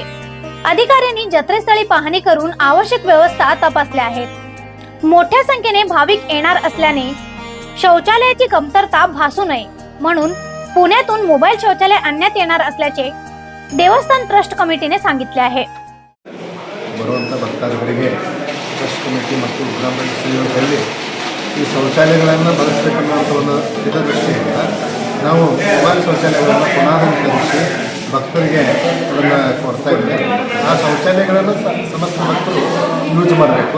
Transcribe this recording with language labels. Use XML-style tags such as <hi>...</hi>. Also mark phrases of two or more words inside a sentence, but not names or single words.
<mr>अधिकाऱ्यांनी जत्रेस्थळी पाहणी करून आवश्यक व्यवस्था तपासल्या आहेत। मोठ्या संख्येने भाविक येणार असल्याने शौचालयाची कमतरता भासू नये म्हणून पुण्यातून मोबाईल शौचालय आणण्यात येणार असल्याचे देवस्थान ट्रस्ट कमिटीने सांगितले आहे।</mr> <kn>ಬರುವಂತ ಭಕ್ತಾದಿಗಳಿಗೆ ಟ್ರಸ್ಟ್ ಕಮಿಟಿ ಮತ್ತು ಗ್ರಾಮ ಪಂಚಾಯತ್ ಈ ಶೌಚಾಲಯಗಳನ್ನು ಬಳಸಬೇಕನ್ನುವಂಥ ಒಂದು ಹಿತದೃಷ್ಟಿಯಿಂದ ನಾವು ಮೊಬೈಲ್ ಶೌಚಾಲಯಗಳನ್ನು ಪುನಃಕರಿಸಿ ಭಕ್ತರಿಗೆ ಅದನ್ನು ಕೊಡ್ತಾ ಇದ್ದೇವೆ। ಆ ಶೌಚಾಲಯಗಳನ್ನು ಸಮಸ್ತ ಭಕ್ತರು ಯೂಸ್ ಮಾಡಬೇಕು।</kn>